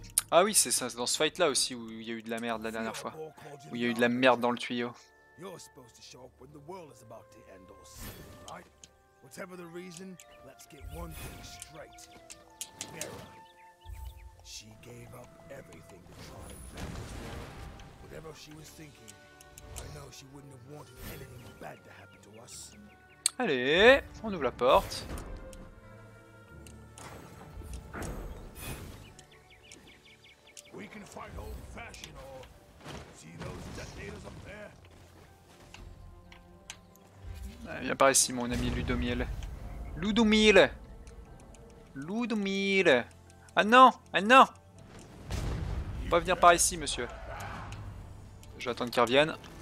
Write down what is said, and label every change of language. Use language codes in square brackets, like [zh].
[fr] Ah oui, c'est ça, dans ce fight là aussi où il y a eu de la merde la dernière fois. Où il y a eu de la merde dans le tuyau. [en] You're supposed to show up when the world is about to end or something, right? Whatever the reason, let's get one thing straight. Mira, she gave up everything to try and save this world. Whatever she was thinking, I know she wouldn't have wanted anything bad to happen to us. [fr] Allez, on ouvre la porte. [en] We can fight old-fashioned or see those detonators up there. [fr] Ah, viens par ici, mon ami Ludomil. Ludomil. Ludomil. Ah non, ah non. Faut pas venir par ici, monsieur. Je vais attendre qu'il revienne.